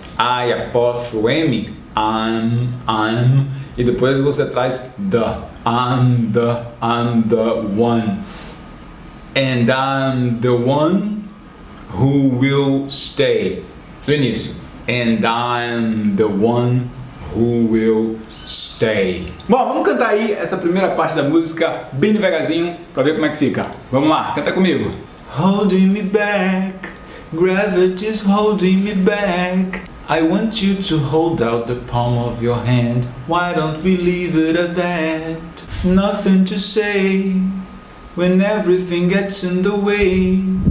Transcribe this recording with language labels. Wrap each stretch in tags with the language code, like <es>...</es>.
<pt>I apóstrofo M, I'm, e depois você traz the.</pt> <en>I'm the one. And I'm the one who will stay.</en> <pt>Do início.</pt> <en>And I'm the one who will stay.</en> <pt>Bom, vamos cantar aí essa primeira parte da música bem devagarzinho para ver como é que fica. Vamos lá, canta comigo.</pt> <en>Holding me back, gravity's holding me back. I want you to hold out the palm of your hand. Why don't we leave it at that? Nothing to say when everything gets in the way.</en>